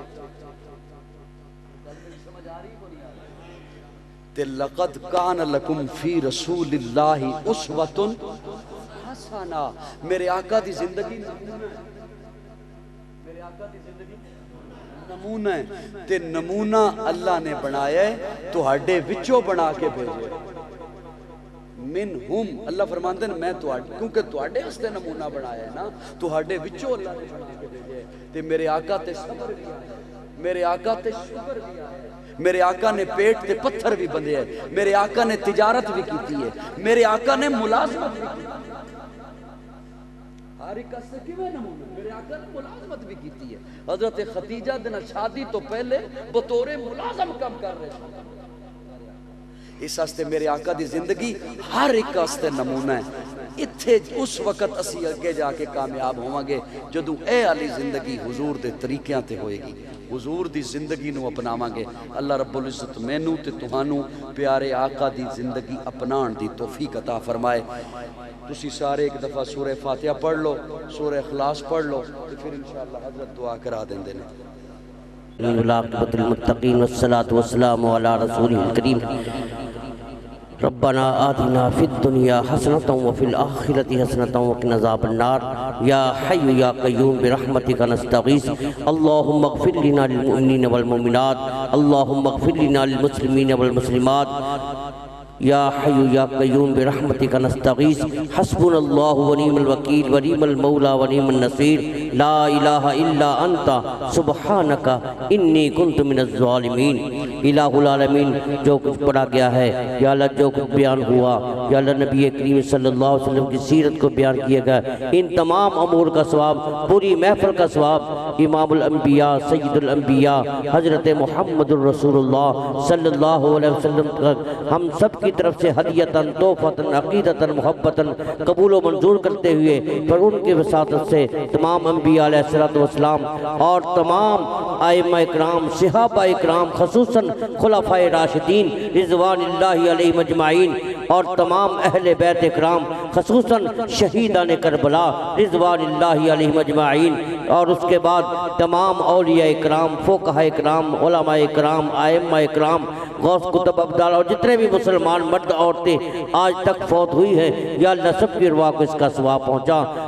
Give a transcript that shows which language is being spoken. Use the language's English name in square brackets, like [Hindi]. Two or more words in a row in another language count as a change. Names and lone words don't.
[Arabic] تے لقد کان لکم فی رسول اللہ اسوۃ حسنہ. [Punjabi] میرے آقا دی زندگی نمونہ ہے، میرے آقا دی زندگی نمونہ ہے. تے نمونہ اللہ نے بنایا ہے تہاڈے وچوں بنا کے بھیجے. منہم اللہ فرماندے ہیں میں کیونکہ تہاڈے واسطے نمونہ بنایا ہے نا، تہاڈے وچوں اللہ نے بنا کے بھیجے. تے میرے آقا تے صبر بھی آیا، میرے آقا تے شکر بھی آیا. میرے آقا نے پیٹ تے پتھر بھی بندے ہیں، میرے آقا نے تجارت بھی کیتی ہے، میرے آقا نے ملازمت بھی کی. ہر ایک سے کیویں نمونہ میرے آقا نے ملازمت بھی کیتی ہے. حضرت خدیجہ دن شادی تو پہلے بطور ملازم کام کر رہے تھے. اس واسطے میرے آقا دی زندگی ہر ایک واسطے نمونہ ہے. اتھے اس وقت اسی اگے جا کے کامیاب ہوواں گے جدوں اے علی زندگی حضور دے طریقیاں تے ہوئے گی، حضور دی زندگی نو اپناواں گے۔ [Arabic] اللہ رب العزت [Punjabi] مینوں تے تہانوں پیارے آقا دی زندگی اپنان دی توفیق عطا فرمائے۔ تسی سارے ایک دفعہ سورہ فاتحہ پڑھ لو، سورہ اخلاص پڑھ لو، تو پھر [Arabic] انشاءاللہ [Punjabi] حضرت دعا کرا دیں دینے۔ العاقبۃ للمتقین والصلاة والسلام علی رسولہ الکریم۔ ربنا آتنا فی الدنیا حسنۃ وفی الآخرۃ حسنۃ وقنا عذاب النار یا حی یا قیوم برحمتک نستغیث اللہم اغفر لنا للمؤمنین والمؤمنات اللہم اغفر لنا للمسلمین والمسلمات یا حی یا قیوم برحمتک نستغیث حسبنا اللہ ونعم الوکیل ونعم المولا ونعم النصیر لا الہ الا انت سبحانک انی کنت من الظالمین۔ [Arabic] الہ العالمین [Urdu] جو کچھ پڑھا گیا ہے یا اللہ جو کچھ بیان ہوا یا اللہ نبی کریم [Arabic] صلی اللہ علیہ وسلم [Urdu] کی سیرت کو بیان کیا گیا، ان تمام امور کا ثواب، پوری محفل کا ثواب [Arabic] امام الانبیاء سید الانبیاء [Urdu] حضرت [Arabic] محمد الرسول اللہ صلی اللہ علیہ وسلم [Urdu] تک ہم سب کی طرف سے ہدیتاً تحفتاً عقیدتاً محبتاً قبول و منظور کرتے ہوئے پر ان کے وساطت سے تمام انبیاء [Arabic] علیہ السلام [Urdu] اور تمام ائمہ اکرام صحابہ اکرام خصوصاً خلفائے راشدین [Arabic] رضوان اللہ علیہم اجمعین [Urdu] اور تمام اہل بیت اکرام خصوصاً شہیدان کربلا [Arabic] رضوان اللہ علیہم اجمعین [Urdu] اور اس کے بعد تمام اولیاء اکرام فقہاء اکرام علماء اکرام ائمہ اکرام غوث کتب ابدال اور جتنے بھی مسلمان مرد عورتیں آج تک فوت ہوئی ہیں یا اللہ سب کی ارواح کو اس کا ثواب پہنچا،